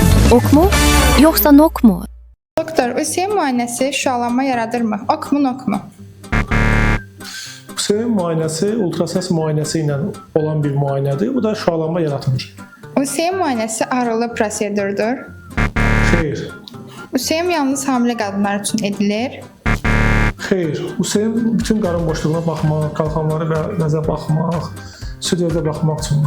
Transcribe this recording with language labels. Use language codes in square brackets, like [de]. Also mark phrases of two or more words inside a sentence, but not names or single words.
[az] Ok mu, yoxsa nok mu? Doktor, ÜSEM müayinəsi şüalanma yaradırmı? Ok mu, nok mu? ÜSEM müayinəsi ultrasəs müayinəsi ilə olan bir müayinədir. Bu da şüalanma yaratmır. ÜSEM müayinəsi ağrılı prosedurdur. Xeyr. ÜSEM yalnız hamilə qadınlar üçün edilir. Xeyr. ÜSEM bütün qarın boşluğuna baxmaq, qalxanları və nəzə baxmaq, süd-özə baxmaq üçün.